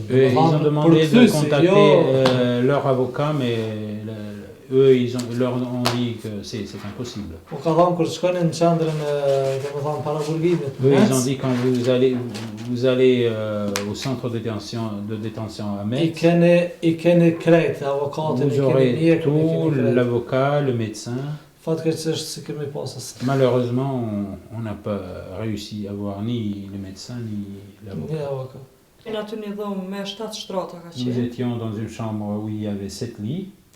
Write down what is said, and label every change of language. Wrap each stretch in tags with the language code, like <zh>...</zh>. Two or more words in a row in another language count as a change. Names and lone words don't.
<fr>Ils ont demandé de contacter leur avocat, mais eux ils leur ont dit que c'est impossible.</fr> <sq>Po ka thonë kur shkonin në qendrën do me thonë paraburgimit.</sq> <fr>Eux ils ont dit quand vous allez au centre de détention à Metz,</fr> <sq>I keni krejt avokatën,</sq> <fr>vous aurez tout, l'avocat, le médecin. Malheureusement, on n'a pas réussi à avoir ni le médecin ni l'avocat. Nous étions dans une chambre où il y avait 7 lits.</fr>